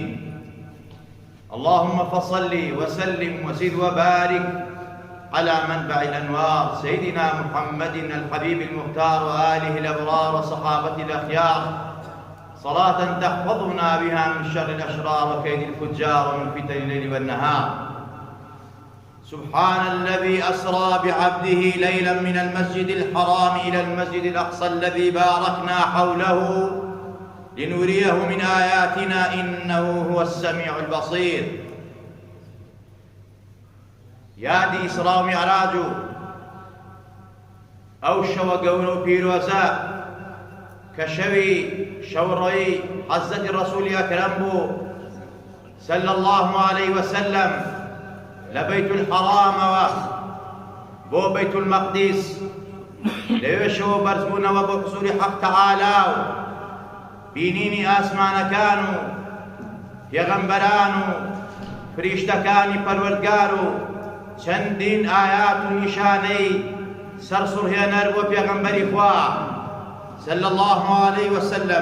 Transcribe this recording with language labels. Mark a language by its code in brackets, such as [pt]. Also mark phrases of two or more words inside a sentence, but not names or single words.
[ar] اللهم فصل وسلم وزد وبارك على منبع الأنوار سيدنا محمد الحبيب المختار وآله الأبرار وصحابته الأخيار، صلاة تحفظنا بها من شر الأشرار وكيد الفجار ومن فتن الليل والنهار. سبحان الذي أسرى بعبده ليلا من المسجد الحرام إلى المسجد الأقصى الذي باركنا حوله لنريه من آياتنا إنه هو السميع البصير. [ckb] یادی ئیسرا و میعراج و ئەو شەوە گەورە و پیرۆزە کە شەوی شەوڕۆیی حەزەتی ڕەسوولی ئەکرەم بوو [ar] صلی الله عليه وسلم [ckb] لە بەیت الحەرامەوە بۆ بەیت المەقدیس، لەوێشەوە بەرزبوونەوە بۆ حزوری حەق تەعالا و بینینی ئاسمانەکان و پێغەمبەران و فریشتەکانی پەروەردگار و چەندین ئايات و نیشانەی سەرسوڕهێنەر بۆ پێغەمبەری خوا [ar] صلی الله عليه وسلم.